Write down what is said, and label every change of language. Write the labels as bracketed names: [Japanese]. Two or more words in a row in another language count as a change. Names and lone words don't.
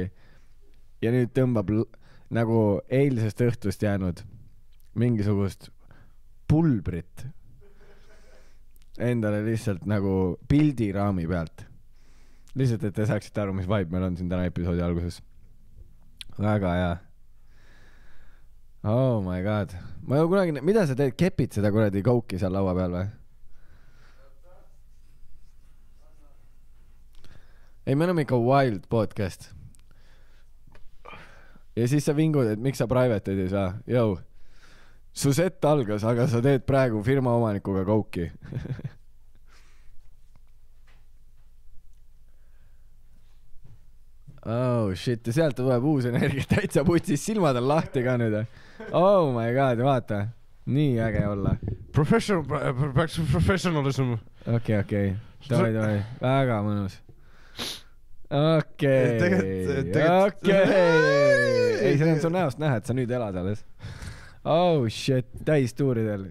[Estonian] Ja nüüd tõmbab nagu eilsest õhtust jäänud mingisugust pulbrit endale lihtsalt nagu pildiraami pealt. Lihtsalt, et te saaksite aru, mis vibe meil on siin täna episoodi alguses. Väga hea. [English] Oh my god. [Estonian] Ma ju kunagi, mida sa teed, kepid seda kuradi kouki seal laua peal või? Ei, me oleme ikka [English] wild podcast. [Estonian] Ja siis sa vingud, et miks sa private'id ei saa. Jõu, su set algas, aga sa teed praegu firma omanikuga kouki. [English] Oh shit, [Estonian] ja sealt tuleb uus energia täitsa putsis, silmad on lahti ka nüüd. [English] Oh my god, [Estonian] vaata. Nii äge olla. Professionalism. Okei. Davai. Väga mõnus. Okei. Ei, see on sul näost näha, et sa nüüd elad alles. [English] Oh shit, [Estonian] täistuuridel.